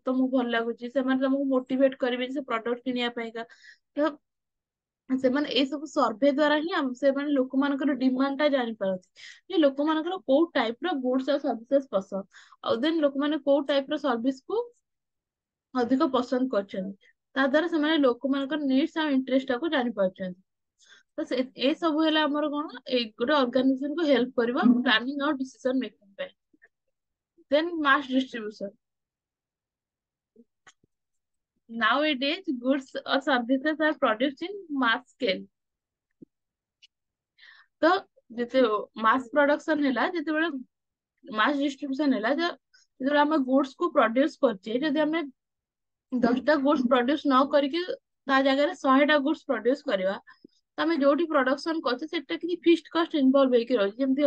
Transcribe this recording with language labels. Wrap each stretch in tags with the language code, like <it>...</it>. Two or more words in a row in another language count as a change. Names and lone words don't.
<or>ତମକୁ ଭଲ ଲାଗୁଛି ସେମାନେ ତମକୁ ମୋଟିଭେଟ କରିବେ ସେ ପ୍ରଡକ୍ଟ କିଣିବା ପାଇଁକା ତ ସେମାନେ ଏଇ ସବୁ ସର୍ଭେ ଦ୍ଵାରା ହିଁ ସେମାନେ ଲୋକମାନଙ୍କର ଡିମାଣ୍ଡ ଟା ଜାଣିପାରନ୍ତି ଯେ ଲୋକମାନଙ୍କର କୋଉ ଟାଇପ ର ଗୁଡ୍ସ ଆଉ ସର୍ଭିସେସ୍ ପସନ୍ଦ ଆଉ ଦେନ୍ ଲୋକମାନେ କୋଉ ଟାଇପ ର ସର୍ଭିସ କୁ ଅଧିକ ପସନ୍ଦ କରୁଛନ୍ତି ତା ଦ୍ଵାରା ସେମାନେ ଲୋକମାନଙ୍କର ନିଡ୍ସ ଆଉ ଇଣ୍ଟରେଷ୍ଟ ଟାକୁ ଜାଣିପାରୁଛନ୍ତି ତ ଏ ସବୁ ହେଲା ଆମର କଣ ଏଇ ଗୋଟେ ଅର୍ଗାନାଇଜେସନ କୁ ହେଲ୍ପ କରିବ ପ୍ଲାନିଂ ଆଉ</or> <en>decision making</en> <or>ପାଇଁ</or> <en>then mass distribution nowadays goods or services are produced in mass scale</en> <or>ତ ଯେତେ</or> <en>mass production</en> <or>ହେଲା ଯେତେବେଳେ</or> <en>mass distribution</en> <or>ହେଲା ଯେତେବେଳେ ଆମେ ଗୁଡ୍ସ କୁ ପ୍ରଡ୍ୟୁସ କରୁଛେ ଯଦି ଆମେ 10ଟା ଗୁଡ୍ସ ପ୍ରଡ୍ୟୁସ ନ କରିକି ତା ଜାଗାରେ 100ଟା ଗୁଡ୍ସ ପ୍ରଡ୍ୟୁସ କରିବା ତ ଆମେ ଯୋଉଠି ପ୍ରଡକ୍ସନ କରୁଛେ ସେଟା କିଛି</or> <en>fixed cost involve</en> <or>ହେଇକି ରହିଛି ଯେମିତି</or>